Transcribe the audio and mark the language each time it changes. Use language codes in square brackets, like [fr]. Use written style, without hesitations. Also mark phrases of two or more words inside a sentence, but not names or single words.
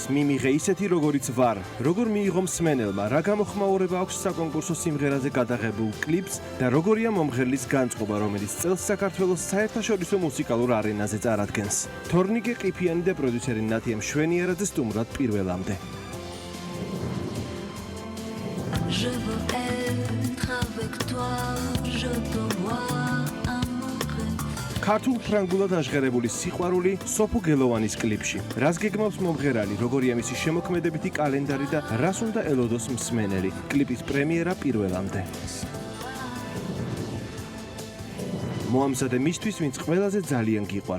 [ka] მიმიღე ისეთი როგორიც ვარ. როგორ მიიღო მსმენელმა, რა გამოხმაურება აქვს საკონკურსო სიმღერაზე გადაღებულ კლიპს და როგორია მომღერლის განწყობა, რომელიც წელს საქართველოს საერთაშორისო მუსიკალურ არენაზე წარადგენს. თორნიკე ყიფიანი და პროდიუსერი ნათია მშვენიერაძე სტუმრად პირველამდე. [fr] Je veux être avec toi, je te vois. [ka] ქართულ ფრანგულად აღღერებული სიყვარული სოფო გელოვანის კლიპში. რას გეგმავს მომღერალი, როგორია მისი შემოქმედებითი კალენდარი და რას უნდა ელოდოს მსმენელი. კლიპის პრემიერა პირველამდე. მოამზადე მისთვის, ვინც ყველაზე ძალიან გიყვარს.